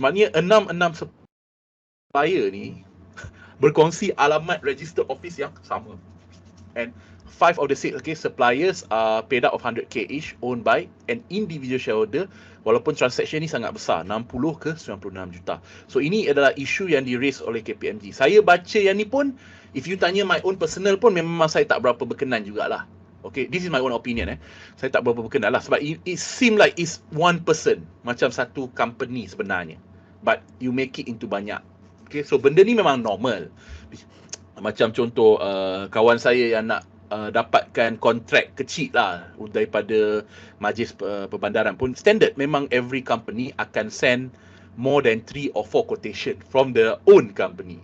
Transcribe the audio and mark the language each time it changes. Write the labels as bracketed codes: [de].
[ms] Maknanya 6 supplier ni berkongsi alamat registered office yang sama. [en] And 5 of the 6 suppliers are paid out of 100k each, owned by an individual shareholder, [ms] walaupun transaction ni sangat besar, 60 ke 96 juta. So ini adalah isu yang di-raise oleh KPMG. Saya baca yang ni pun, if you tanya my own personal pun, memang saya tak berapa berkenan jugalah. [en] Okay, this is my own opinion. [ms] Saya tak berapa berkenan lah. Sebab [en] it seem like it's one person, [ms] macam satu company sebenarnya. [en] But you make it into banyak. [ms] Okay, so benda ni memang normal. Macam contoh, kawan saya yang nak dapatkan kontrak kecil lah daripada majlis perbandaran pun standard. [en] Memang every company akan send more than 3 or 4 quotation from their own company.